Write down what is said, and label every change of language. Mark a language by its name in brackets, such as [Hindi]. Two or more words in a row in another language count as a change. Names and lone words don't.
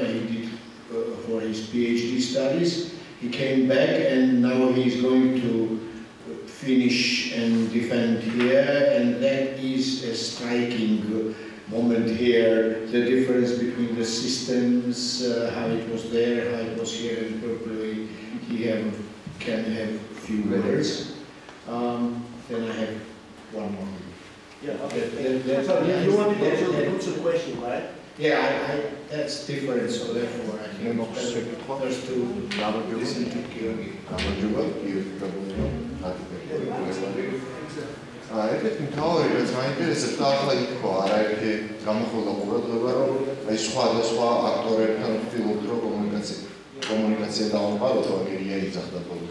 [English] He did for his PhD studies. He came back and now he's going to finish and defend here, and that is a striking moment here, the difference between the systems, how it was there, how it was here, and probably he can have a few words. Then I have one more. Yeah, okay. So you want to answer the question, right? Yeah, that's different, so therefore I think there's to listen to Georgi. [Georgian] ერთ მთავარი რაც მაინტერესებს ახლა იყო არაერთი გამოხდა ყურადღება რომ აი სხვადასხვა აქტორებთან ვთქვით რომ კომუნიკაცია დავამყაროთ რომ ეგრეა იძახდა ბოლოს.